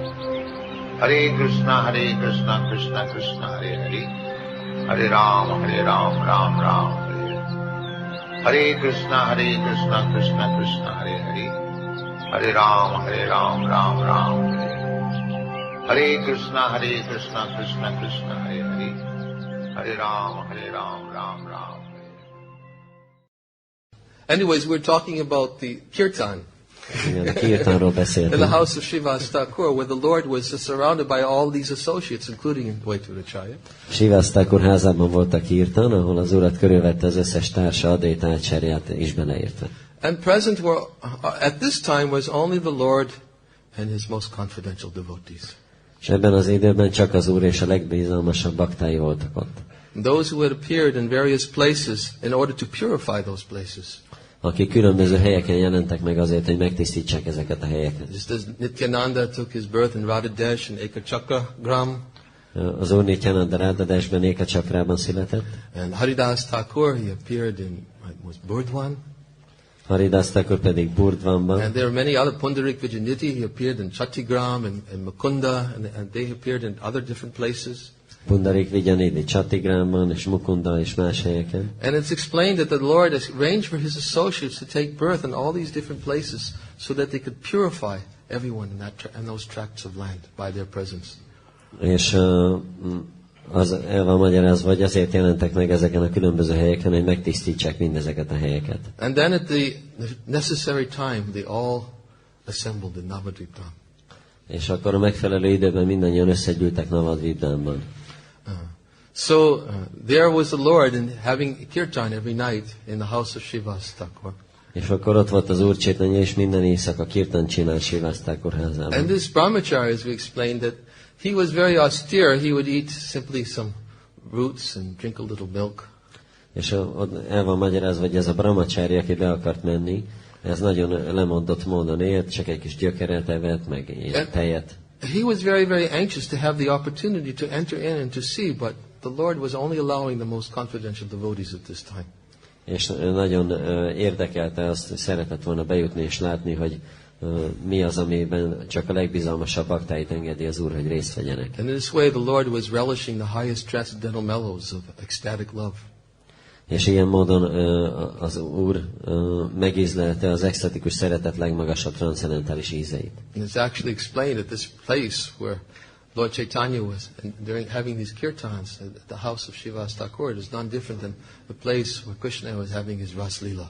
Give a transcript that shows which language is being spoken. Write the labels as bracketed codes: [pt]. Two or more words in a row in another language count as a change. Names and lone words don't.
[sa] Hare Krishna, Krishna Krishna, Hare Hare, Hare Ram, Ram Ram, Hare Hare. Hare Krishna, Krishna Krishna, Hare Hare, Hare Ram, Ram Ram, Hare Hare. Hare Krishna, Krishna Krishna, Hare Hare, Hare Ram, Ram Ram. [en] Anyways, we're talking about the kirtan. [hu] Igen, a kirtanról [en] In the [hu] beszéltünk. [en] house of Srivas Thakur, where the Lord was surrounded by all these associates, including Dvaitavacharya. [hu] Srivas Thakur házában volt a kirtan, ahol az urat körülvette az összes társa, Advaitácsáryát is beleértve. [en] And present were, at this time was only the Lord and His most confidential devotees. [hu] És ebben az időben csak az úr és a legbizalmasabb baktái voltak ott. [en] And those who had appeared in various places in order to purify those places. [hu] Akik különböző helyeken jelentek meg azért, hogy megtisztítsák ezeket a helyeket. [en] Just as Nityananda took his birth in Radhadesh and Ekachakra Gram, [hu] Az úr Nityananda Radhadeshben, Ékacsakrában született. [en] and Haridas Thakur, he appeared in was Burdwan. [hu] Haridas Thakur pedig Burdwanban. [en] And there are many other, Pundarik Vijayaniti, he appeared in Chattigram and Mukunda, and they appeared in other different places. [hu] Pundarik Vijayaniti Chattigramban és Mukunda és más helyeken. [en] And it's explained that the Lord has arranged for His associates to take birth in all these different places so that they could purify everyone in those tracts of land by their presence. [hu] És az el van magyarázva, hogy azért jelentek meg ezeken a különböző helyeken, hogy megtisztítsák mindezeket a helyeket. [en] And then at the necessary time, they all assembled in Navadvip Dham. [hu] És akkor a megfelelő időben mindannyian összegyűltek Navadvipdhamban. [en] So there was the Lord and having kirtan every night in the house of Srivas Thakur. [hu] És akkor ott volt az Úr Chaitanya, és minden éjszaka kirtan csinál Srivas Thakur házában. [en] And this brahmachari, as we explained, that he was very austere. He would eat simply some roots and drink a little milk. [hu] És ott el van magyarázva, hogy ez a brahmachari, aki be akart menni, ez nagyon lemondott módon élt, csak egy kis gyökeret evett, meg tejet. [en] He was very, very anxious to have the opportunity to enter in and to see, but the Lord was only allowing the most confidential devotees at this time. [hu] És nagyon érdekelte azt, hogy szeretett volna bejutni és látni, hogy mi az, amiben csak a legbizalmasabb baktáit engedi az Úr, hogy részt vegyenek. [en] And in this way the Lord was relishing the highest transcendental mellows of ecstatic love. [hu] És ilyen módon az Úr megízlelte az extatikus szeretet legmagasabb transzendentális ízeit. [en] And it's actually explained at this place where Lord Chaitanya was, and during having these kirtans at the house of Srivas Thakur, it is none different than the place where Krishna was having his Ras Leela.